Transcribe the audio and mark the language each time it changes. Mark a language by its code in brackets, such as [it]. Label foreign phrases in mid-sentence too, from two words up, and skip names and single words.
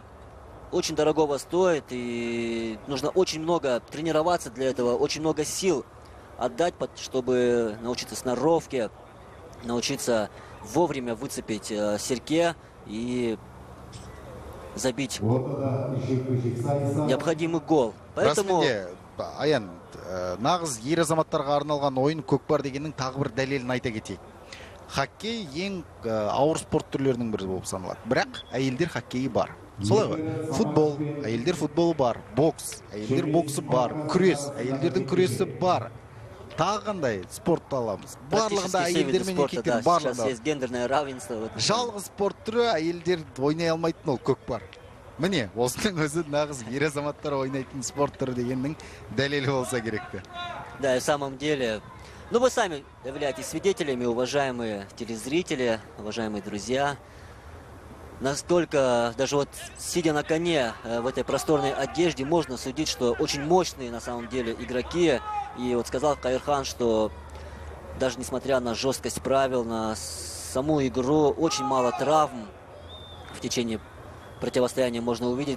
[ru] Очень дорогого стоит, и нужно очень много тренироваться для этого, очень много сил отдать, чтобы научиться сноровке, научиться вовремя выцепить серке и забить необходимый гол. Поэтому... [kk] Аян, нағыз ер азаматтарға арналған ойын көкпар дегеннің тағы бір дәлелін айта кетейік. Хоккей ең ауыр спорт түрлерінің бірі болып саналады. Бірақ әйелдер хоккейі бар. солай ғой. Футбол, әйелдер футболы бар, бокс, әйелдер боксы бар, күрес, әйелдердің күресі бар. Тағы қандай спортты аламыз? Барлығында әйелдер мен еркектер барлығында. [ru] Сейчас есть гендерное равенство. [kk] Жалғыз спорт түрі әйелдер ойнай алмайтын ол көкпар. Міне, осының өзі нағыз ер азаматтар ойнайтын спорт түрі дегеннің дәлелі болса керекті. [ru] Да, и в самом деле, ну вы сами являетесь свидетелями, уважаемые телезрители, уважаемые друзья. Настолько, даже вот сидя на коне в этой просторной одежде, можно судить, что очень мощные на самом деле игроки. И вот сказал Каирхан, что даже несмотря на жесткость правил, на саму игру, очень мало травм в течение противостояния можно увидеть.